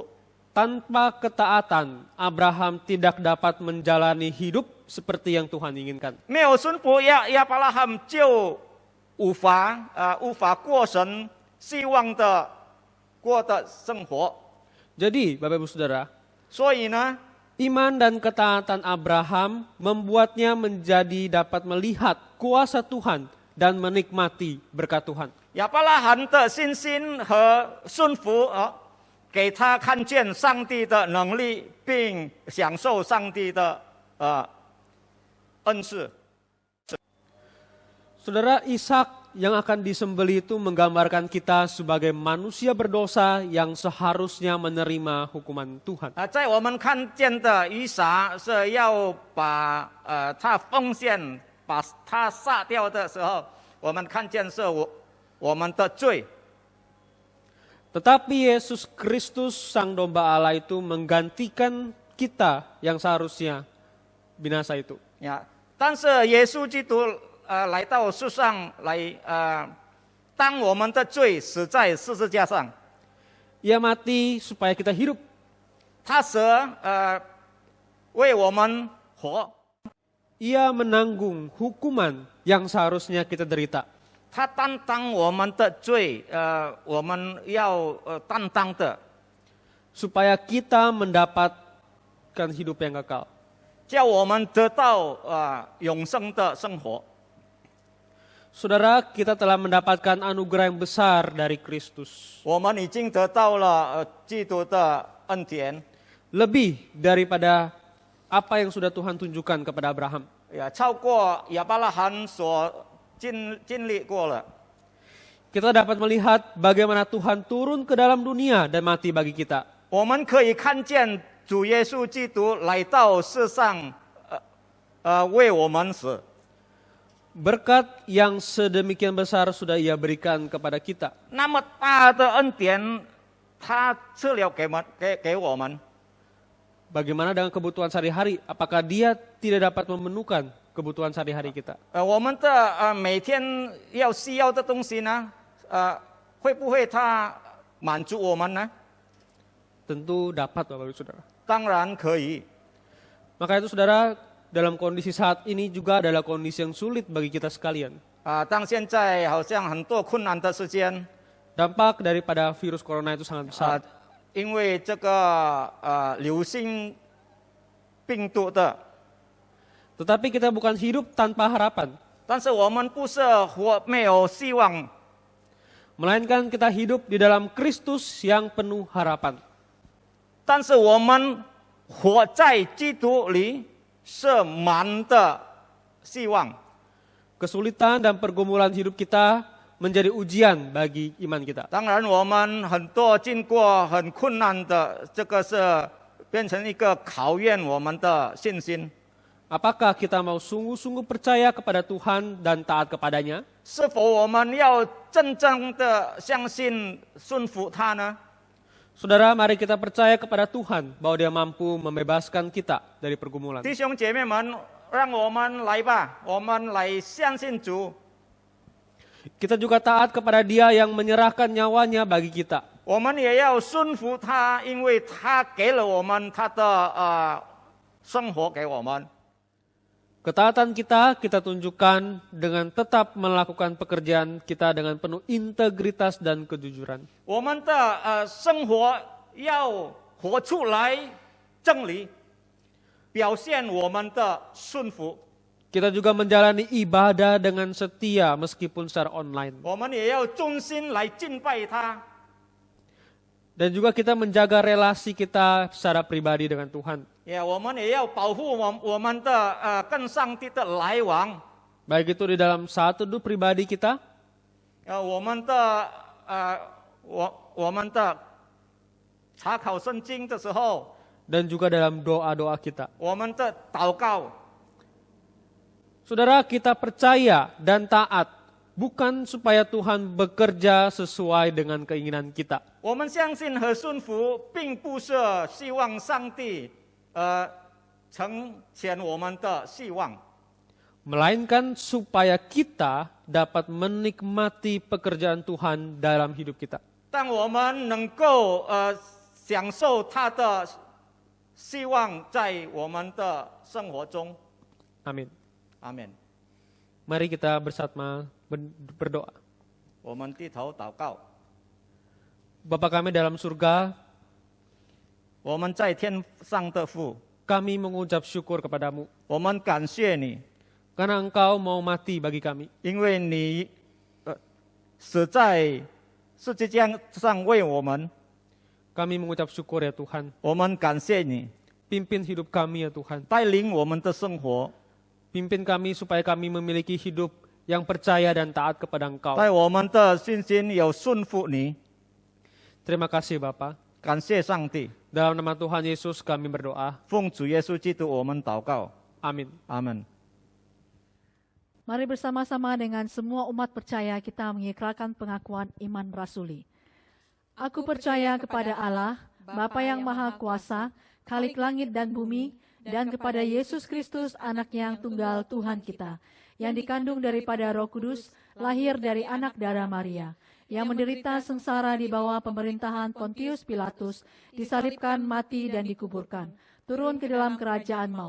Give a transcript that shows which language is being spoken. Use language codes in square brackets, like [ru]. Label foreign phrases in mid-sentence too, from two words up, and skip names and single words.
[id] Tanpa ketaatan, Abraham tidak dapat menjalani hidup seperti yang Tuhan inginkan. [zh] 没有顺服亚伯拉罕就无法过神希望的过的生活。 [id] Jadi, Bapak Ibu Saudara, [zh] 所以呢， [id] iman dan ketaatan Abraham membuatnya menjadi dapat melihat kuasa Tuhan dan menikmati berkat Tuhan. [zh] 亚伯拉罕的信心和顺服给他看见上帝的能力，并享受上帝的恩赐。 [id] Saudara, Ishak yang akan disembelih itu menggambarkan kita sebagai manusia berdosa yang seharusnya menerima hukuman Tuhan. [zh] 在我们看见的以撒是要把他奉献，把他杀掉的时候，我们看见是我们的罪。 [id] Tetapi Yesus Kristus Sang Domba Allah itu menggantikan kita yang seharusnya binasa itu. [zh] 但是耶稣基督来到世上来当我们的罪死在十字架上， [id] Ia mati supaya kita hidup. [zh] 他死为我们活， [id] Ia menanggung hukuman yang seharusnya kita derita. [zh] 他担当我们的罪，我们要担当的， [id] Supaya kita mendapatkan hidup yang kekal. [zh] 叫我们得到永生的生活。 [id] Saudara, kita telah mendapatkan anugerah yang besar dari Kristus. [zh] 我们已经得到了基督的恩典， [id] Lebih daripada apa yang sudah Tuhan tunjukkan kepada Abraham. [zh] 超过亚伯拉罕所经历过了。 [id] Kita dapat melihat bagaimana Tuhan turun ke dalam dunia dan mati bagi kita. [zh] 我们可以看见主耶稣基督来到世上，为我们死。 [id] berkat yang sedemikian besar sudah Ia berikan kepada kita. [zh] 那么大的恩典，他赐了给我们。 [id] Bagaimana dengan kebutuhan sehari-hari? Apakah Dia tidak dapat memenuhkan kebutuhan sehari-hari kita? [zh] 我们的每天要需要的东西呢，会不会他满足我们呢？ [id] Tentu dapat, Bapak Ibu Saudara. [zh] 当然可以。 [id] Maka itu Saudara, dalam kondisi saat ini juga adalah kondisi yang sulit bagi kita sekalian. [zh] 当现在好像很多困难的时间， [id] Dampak daripada virus corona itu sangat besar. [zh] 因为这个流行病毒的， [id] Tetapi kita bukan hidup tanpa harapan. [zh] 但是我们不是活没有希望， [id] Melainkan kita hidup di dalam Kristus yang penuh harapan. [zh] 但是我们活在基督里是满的希望。 [id] Kesulitan dan pergumulan hidup kita menjadi ujian bagi iman kita. [zh] 当然，我们很多经过很困难的，这个是变成一个考验我们的信心。 [id] Apakah kita mau sungguh-sungguh percaya kepada Tuhan dan taat kepadanya? [zh] 是否我们要真正的相信、顺服他呢？ [id] Saudara, mari kita percaya kepada Tuhan bahwa Dia mampu membebaskan kita dari pergumulan. [zh] 弟兄姐妹们，让我们来吧，我们来相信主。 [id] Kita juga taat kepada Dia yang menyerahkan nyawanya bagi kita. [zh] 我们也要顺服他，因为他给了我们他的生活给我们。 [id] Ketaatan kita tunjukkan dengan tetap melakukan pekerjaan kita dengan penuh integritas dan kejujuran. [zh] 我们的生活要活出来真理，表现我们的顺服。 [id] Kita juga menjalani ibadah dengan setia meskipun secara online. [zh] 我们也要忠心来敬拜他。 [id] Dan juga kita menjaga relasi kita secara pribadi dengan Tuhan. [zh] 我们也要保护我们的跟上帝的来往。 [id] Baik itu di dalam saat teduh pribadi kita, [zh] 我们的查考圣经的时候， [id] dan juga dalam doa-doa kita. [zh] 我们的祷告。 [id] Saudara, kita percaya dan taat bukan supaya Tuhan bekerja sesuai dengan keinginan kita. [zh] 我们相信和顺服，并不是希望上帝成全我们的希望， [id] Melainkan supaya kita dapat menikmati pekerjaan Tuhan dalam hidup kita. [zh] 但我们能够享受他的希望在我们的生活中。 [id] Amin. [zh] 阿门。 [id] Mari kita bersama berdoa. [zh] 我们低头祷告。 [id] Bapa kami dalam surga, [zh] 我们在天上的父， [id] kami mengucap syukur kepadamu [zh] 我们感谢你， [id] karena Engkau mau mati bagi kami. [zh] 因为你死在十字架上为我们， [id] Kami mengucap syukur ya Tuhan. [zh] 我们感谢你， [id] Pimpin hidup kami ya Tuhan. [zh] 带领我们的生活， [id] Pimpin kami supaya kami memiliki hidup yang percaya dan taat kepada Engkau. [zh] 在我们的信心有顺服你。 [id] Terima kasih Bapa. [zh] 感谢上帝， [id] Dalam nama Tuhan Yesus kami berdoa. [zh] 奉主耶稣基督我们祷告， [id] Amin. [zh] 阿门。 [id] Mari bersama-sama dengan semua umat percaya kita mengikrarkan pengakuan iman rasuli. Aku percaya kepada Allah, Bapa yang Maha Kuasa, Khalik langit dan bumi, dan kepada Yesus Kristus, Anak-Nya yang tunggal Tuhan kita, yang dikandung daripada Roh Kudus, lahir dari anak darah Maria, yang menderita sengsara di bawah pemerintahan Pontius Pilatus, disalibkan, mati, dan dikuburkan, turun ke dalam kerajaan maut.